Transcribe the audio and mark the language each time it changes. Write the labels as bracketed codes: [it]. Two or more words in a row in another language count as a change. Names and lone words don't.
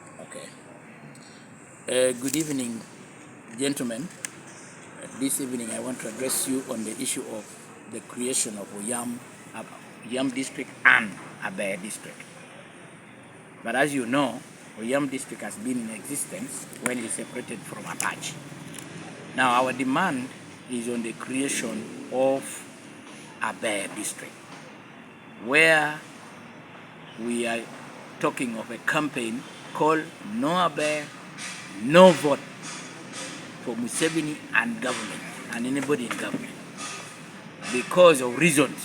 [en] Okay. Good evening, gentlemen. This evening I want to address you on the issue of the creation of Oyam district and Aber district. But as you know, Oyam district has been in existence when it separated from Apache. Now our demand is on the creation of Aber district, where we are talking of a campaign called No Aber, No Vote for Museveni and government and anybody in government because of reasons.